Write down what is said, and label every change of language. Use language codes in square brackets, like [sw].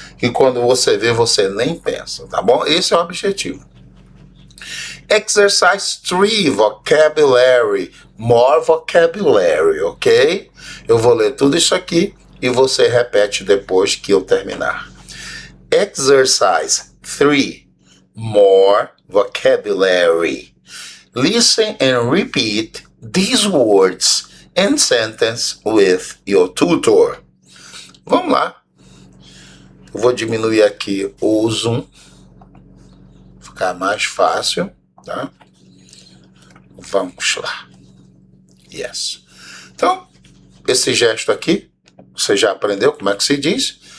[pt] E quando você vê, você nem pensa, tá bom? Esse é o objetivo. [en] Exercise 3, vocabulary. More vocabulary, ok? [pt] Eu vou ler tudo isso aqui e você repete depois que eu terminar. [en] Exercise 3, more vocabulary. Listen and repeat these words and sentence with your tutor. [pt] Vamos lá. Eu vou diminuir aqui o zoom. Ficar mais fácil, tá? Vamos lá. Yes. Então, esse gesto aqui, você já aprendeu como é que se diz?